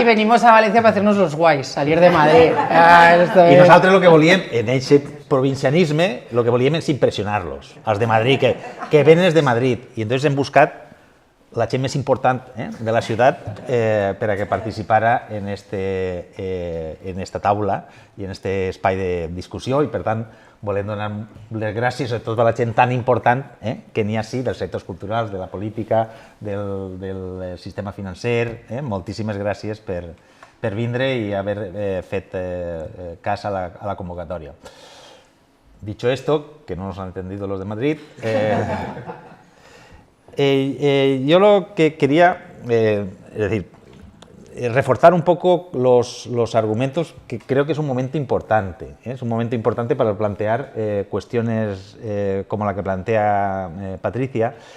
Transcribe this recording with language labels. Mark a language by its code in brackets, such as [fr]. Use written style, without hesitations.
[es] Y venimos a Valencia para hacernos los guays, salir de Madrid. [ca] I nosaltres lo que volíem, en aquest provincianisme, lo que volíem és impressionar-los, els de Madrid, que venen de Madrid. I entonces hem buscat la gent més important de la ciutat per a que participara en esta taula i en este espai de discussió, i per tant volem donar les gràcies a tota la gent tan important que n'hi ha sí, dels sectors culturals, de la política, del sistema financer. Moltíssimes gràcies per vindre i haver fet cas a la convocatòria. [es] Dicho esto, que no nos han entendido los de Madrid, yo lo que quería, es decir, reforzar un poco los argumentos, que creo que es un momento importante. Es un momento importante para plantear cuestiones como la que plantea Patricia.